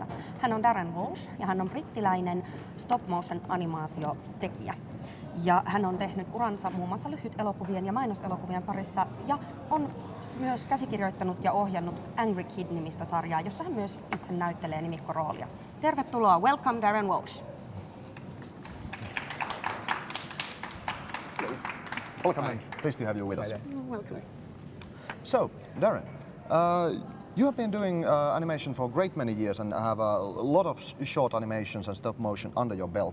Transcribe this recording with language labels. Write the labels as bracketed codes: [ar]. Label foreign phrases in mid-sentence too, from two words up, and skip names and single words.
[fi] Hän on Darren Walsh ja hän on brittiläinen stop-motion animaatiotekijä. Ja hän on tehnyt uransa muun muassa lyhytelokuvien ja mainoselokuvien parissa ja on myös käsikirjoittanut ja ohjannut Angry Kid-nimistä sarjaa, jossa hän myös itse näyttelee nimikkoroolia. Tervetuloa, [en] welcome Darren Walsh. Welcome and pleased to have you with us. Welcome. So, Darren, you have been doing animation for a great many years and have a lot of short animations and stop motion under your belt.